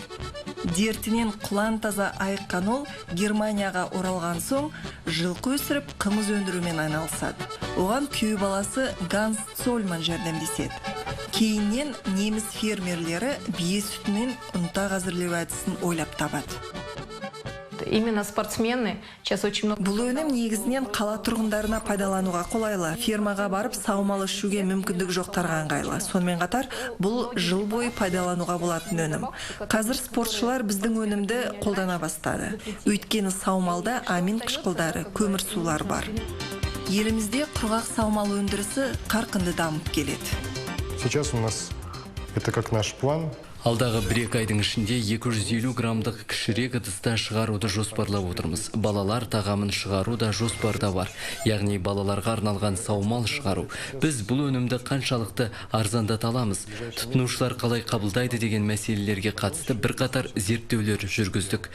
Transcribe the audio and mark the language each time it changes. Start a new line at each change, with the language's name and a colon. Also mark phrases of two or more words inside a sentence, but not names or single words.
Kazakh: Дертінен құлан таза айыққан ол Германияға оралған соң жылқы өсіріп қымыз өндірумен айналысады. Оған күйеу баласы Ганс Цольман жәрдемдеседі. Кейіннен неміс фермерлері бие сүтінен ұнтақ әзірлеу әдісін ойлап табады.
Russian: Именно спортсмены сейчас очень много...
Kazakh: Бұл өнім негізінен қала тұрғындарына пайдалануға қолайлы. Фермаға барып саумал ішуге мүмкіндік жоқтарға ыңғайлы. Сонымен қатар, бұл жыл бойы пайдалануға болатын өнім. Қазір спортшылар біздің өнімді қолдана бастады. Өйткені саумалда амин қышқылдары, көмір сулар бар. Елімізде құрғақ саумал өндірісі қарқынды дамып келеді.
Russian: Сейчас у нас это как наш план.
Kazakh: Алдағы 1-2 айдың ішінде 250 граммдық кішірек ыдыста шығаруды жоспарлап отырмыз. Балалар тағамын шығару да жоспарда бар. Яғни балаларға арналған саумал шығару. Біз бұл өнімді қаншалықты арзандата аламыз, тұтынушылар қалай қабылдайды деген мәселелерге қатысты бірқатар зерттеулер жүргіздік.